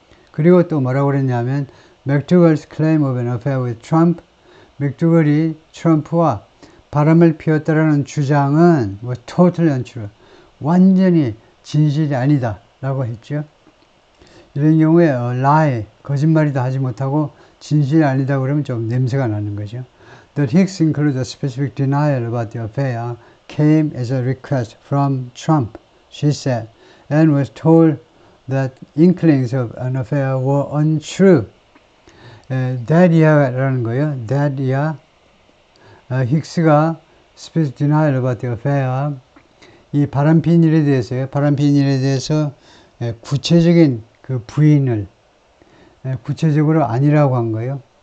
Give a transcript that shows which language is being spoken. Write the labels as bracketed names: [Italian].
[Korean] 그리고 또 뭐라고 그랬냐면 맥두걸's [English] claim of an affair with Trump, [Korean] 맥두걸이 트럼프와 바람을 피웠다라는 주장은 [English] totally untrue, [Korean] 완전히 진실이 아니다 라고 했죠. 이런 경우에 lie, 거짓말이다 하지 못하고 진실이 아니다 그러면 좀 냄새가 나는 거죠. [English] That Hicks included a specific denial about the affair came as a request from Trump, she said, and was told that inklings of an affair were untrue. [Korean] that이야라는 거예요. that이야. 힉스가 [English] specific denial about the affair, [Korean] 이 바람핀 일에 대해서요. 바람핀 일에 대해서 구체적인 그 부인을, 구체적으로 아니라고 한 거예요.